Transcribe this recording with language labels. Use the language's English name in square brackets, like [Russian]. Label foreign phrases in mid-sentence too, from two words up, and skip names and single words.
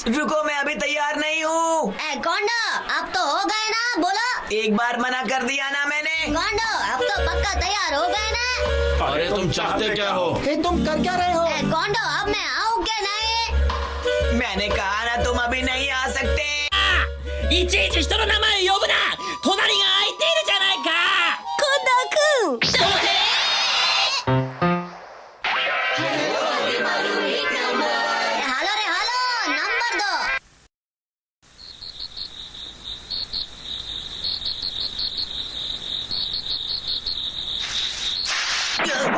[Hindi] रुको, मैं अभी तैयार नहीं हूँ। कौंडो, अब तो हो गए ना, बोलो। एक बार मना कर दिया ना मैंने। कौंडो, अब तो पक्का तैयार हो गए ना। अरे तुम चाहते क्या हो? तुम कर क्या रहे हो? कौंडो, अब मैं आऊँ क्या नहीं? मैंने कहा ना तुम अभी नहीं आ सकते। [Japanese] いちいち人の名前呼ぶな。隣が空いているじゃないか。近藤くん。 [Hindi] हालो रे हालो, नंबर 2।